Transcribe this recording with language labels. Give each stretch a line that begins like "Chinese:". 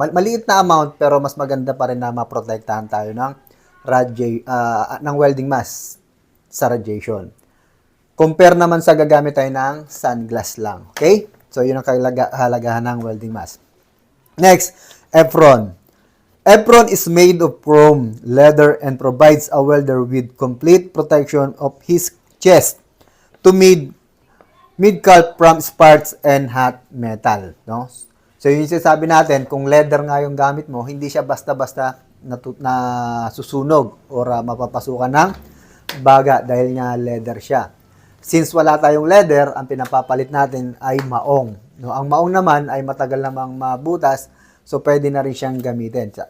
Filipino: Maliit na amount pero mas maganda pa rin na maprotektahan tayo ng welding mask sa radiation. Compare naman sa gagamit tayo ng sunglass lang. Okay? So, yun ang kahalagahan ng welding mask. Next, apron.
English: Apron is made of chrome, leather, and provides a welder with complete protection of his chest to mid-calf from sparks and hot metal.
Filipino: No? So, yun yung sinasabi natin, kung leather nga yung gamit mo, hindi siya basta-basta na susunog or mapapasukan ng baga dahil nga leather siya. Since wala tayong leather, ang pinapapalit natin ay maong. No, ang maong naman ay matagal namang mabutas, so pwede na rin siyang gamitin.